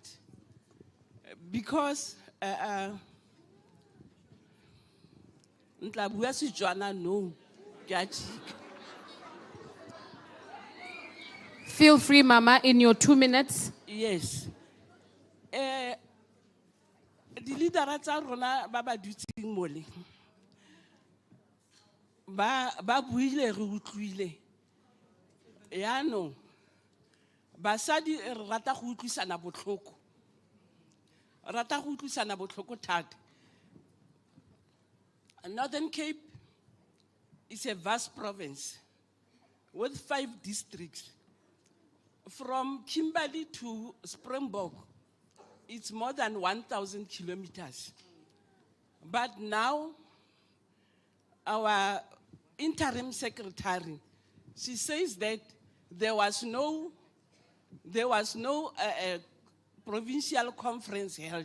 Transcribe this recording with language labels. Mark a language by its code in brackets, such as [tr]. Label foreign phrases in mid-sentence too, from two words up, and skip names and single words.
[en] Because no. Feel free, Mama, in your 2 minutes. Yes. The leader [tn] tsa rona ba ba dutseng mole. Ba buile re utlwile. Ya no. Basadi rata go utlwisana botlhoko. Rata go utlwisana botlhoko thata. [en] Northern Cape is a vast province with 5 districts. From Kimberley to Springbok, it's more than 1,000 kilometers. But now, our interim secretary, she says that there was no provincial conference held.